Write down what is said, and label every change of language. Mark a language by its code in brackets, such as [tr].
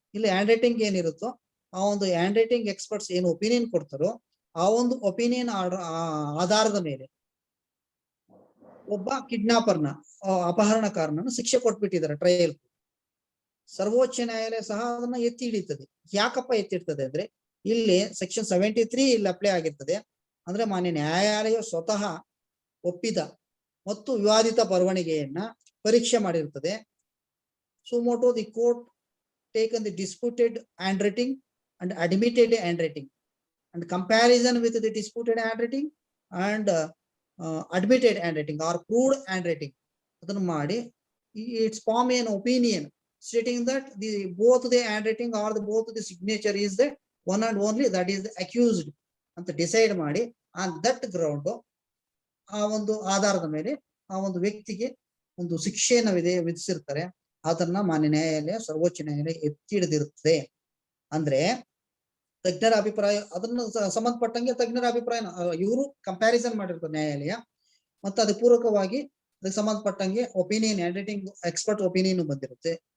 [kn] ಇಲ್ಲಿ hand writing ಏನಿರುತ್ತೋ ಆ ಒಂದು ಹ್ಯಾಂಡ್ ರೈಟಿಂಗ್ ಎಕ್ಸ್ಪರ್ಟ್ಸ್ ಏನು ಒಪಿನಿಯನ್ ಕೊಡ್ತಾರೋ ಆ ಒಂದು ಒಪಿನಿಯನ್ ಆಧಾರದ ಮೇಲೆ ಒಬ್ಬ ಕಿಡ್ನಾಪರ್ನ ಅಪಹರಣಕಾರನನ್ನು ಶಿಕ್ಷೆ ಕೊಟ್ಬಿಟ್ಟಿದ್ದಾರೆ ಟ್ರಯಲ್. ಸರ್ವೋಚ್ಚ ನ್ಯಾಯಾಲಯ ಸಹ ಅದನ್ನ ಎತ್ತಿ ಹಿಡಿತದೆ. ಯಾಕಪ್ಪ ಎತ್ತಿಡ್ತದೆ ಅಂದ್ರೆ, ಇಲ್ಲಿ ಸೆಕ್ಷನ್ 73 ಇಲ್ಲಿ ಅಪ್ಲೈ ಆಗಿರ್ತದೆ. ಅಂದ್ರೆ ಮಾನ್ಯ ನ್ಯಾಯಾಲಯ ಸ್ವತಃ ಒಪ್ಪಿದ ಮತ್ತು ವಿವಾದಿತ ಬರವಣಿಗೆಯನ್ನ ಪರೀಕ್ಷೆ ಮಾಡಿರ್ತದೆ. [en] suo motu the court taken the disputed hand and admitted handwriting and comparison with the disputed handwriting and admitted handwriting or proved handwriting [kn] adannu maadi [en] its form an opinion stating that both the handwriting or both the signature is the one and only that is the accused [kn] anta decide maadi [en] on that ground [kn] ಆ ಒಂದು ಆಧಾರದ ಮೇಲೆ ಆ ಒಂದು ವ್ಯಕ್ತಿಗೆ ಒಂದು ಶಿಕ್ಷೆಯನ್ನು ವಿಧಿಸಿರ್ತಾರೆ. ಅದನ್ನ ಮಾನ್ಯ ನ್ಯಾಯಾಲಯ, ಸರ್ವೋಚ್ಚ ನ್ಯಾಯಾಲಯ ಎತ್ತಿ ಹಿಡಿದಿರುತ್ತದೆ. ಅಂದ್ರೆ ತಜ್ಞರ ಅಭಿಪ್ರಾಯ ಅದನ್ನು ಸಂಬಂಧಪಟ್ಟಂಗೆ ತಜ್ಞರ ಅಭಿಪ್ರಾಯ ಇವರು ಕಂಪ್ಯಾರಿಸನ್ ಮಾಡಿರ್ತಾರೆ ನ್ಯಾಯಾಲಯ, ಮತ್ತೆ ಅದಕ್ಕೆ ಪೂರಕವಾಗಿ ಅದಕ್ಕೆ ಸಂಬಂಧಪಟ್ಟಂಗೆ opinion, hand writing expert opinion ಬಂದಿರುತ್ತೆ.